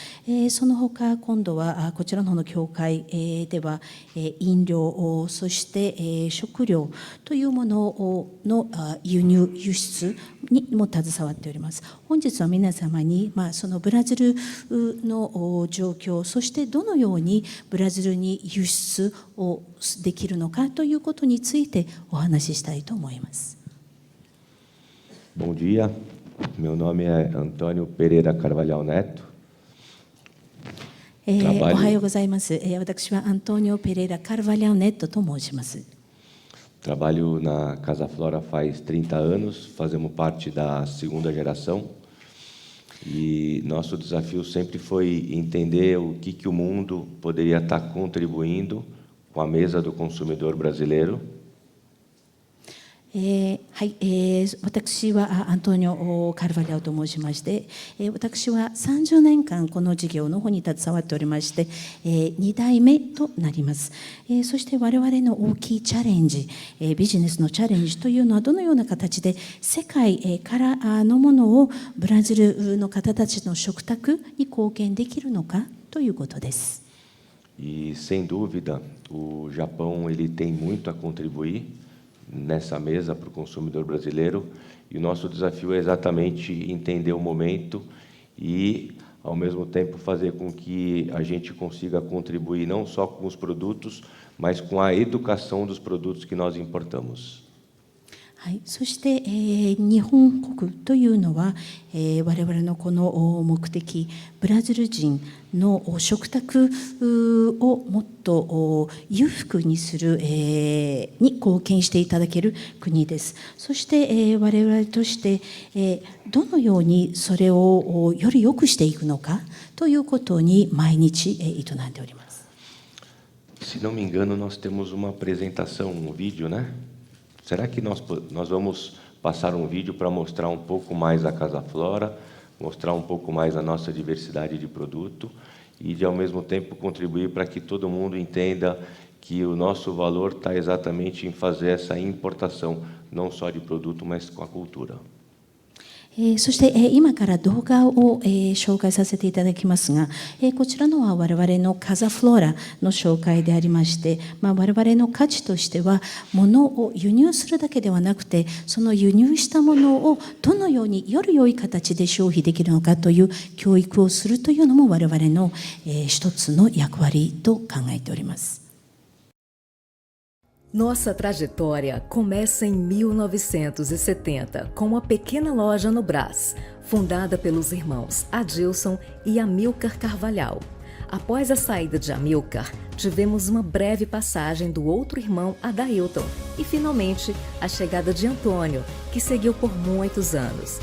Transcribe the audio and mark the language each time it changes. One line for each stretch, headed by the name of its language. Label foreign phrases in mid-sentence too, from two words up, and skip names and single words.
Japanese: その他今度はこちらの方の協会では飲料そして食料というものの輸入輸出にも携わっております。本日は皆様に、そのブラジルの状況、そしてどのようにブラジルに輸出をできるのかということについてお話ししたいと思います。
Portuguese: Bom dia, meu nome é Antônio Pereira Carvalhal Neto.
Japanese: おはようございます。私はアントニオ・ペレイラ・カルバリャオネットと申します。
Portuguese: Trabalho na Casa Flora faz 30 anos, fazemos parte da segunda geração e nosso desafio sempre foi entender o que o mundo poderia estar contribuindo com a mesa do consumidor brasileiro.
Japanese: はい、私はアントニオ・カルバリャオと申しまして、私は30年間この事業の方に携わっておりまして、2代目となります。そして我々の大きいチャレンジ、ビジネスのチャレンジというのはどのような形で世界からのものをブラジルの方たちの食卓に貢献できるのかということです。
Portuguese: E sem dúvida, o Japão ele tem muito a contribuir nessa mesa para o consumidor brasileiro e o nosso desafio é exatamente entender o momento e, ao mesmo tempo, fazer com que a gente consiga contribuir não só com os produtos, mas com a educação dos produtos que nós importamos.
Japanese: はい、そして、日本国というのは、我々のこの目的、ブラジル人の食卓をもっと裕福にする、に貢献していただける国です。そして、我々として、どのようにそれをより良くしていくのかということに毎日営んでおります。
Portuguese: Se não me engano, nós temos uma apresentação, um vídeo, né? Será que nós vamos passar um vídeo para mostrar um pouco mais a Casa Flora, mostrar um pouco mais a nossa diversidade de produto e, ao mesmo tempo, contribuir para que todo mundo entenda que o nosso valor está exatamente em fazer essa importação, não só de produto, mas com a cultura.
Japanese: そして、今から動画を、紹介させていただきますが、こちらのは我々のカザフローラの紹介でありまして、我々の価値としては物を輸入するだけではなくて、その輸入したものをどのようにより良い形で消費できるのかという教育をするというのも我々の、一つの役割と考えております。
Portuguese: Nossa trajetória começa em 1970 com uma pequena loja no Brás, fundada pelos irmãos Adilson e Amilcar Carvalhal. Após a saída de Amilcar, tivemos uma breve passagem do outro irmão Adailton e, finalmente, a chegada de Antônio, que seguiu por muitos anos.